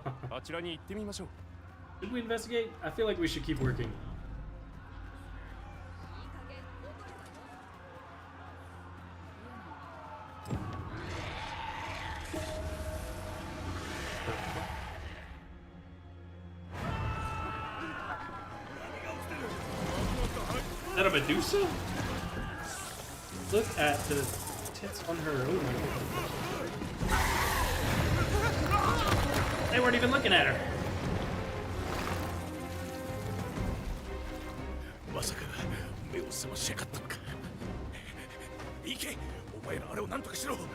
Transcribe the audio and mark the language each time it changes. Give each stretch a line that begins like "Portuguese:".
Japanese: あちらに行ってみましょう。
English: Should we investigate? I feel like we should keep working. Is that a Medusa? Look at the tits on her. Oh my god. They weren't even looking at her.
Japanese: まさか目を覚ましやがったのか。行け、お前らあれを何とかしろ。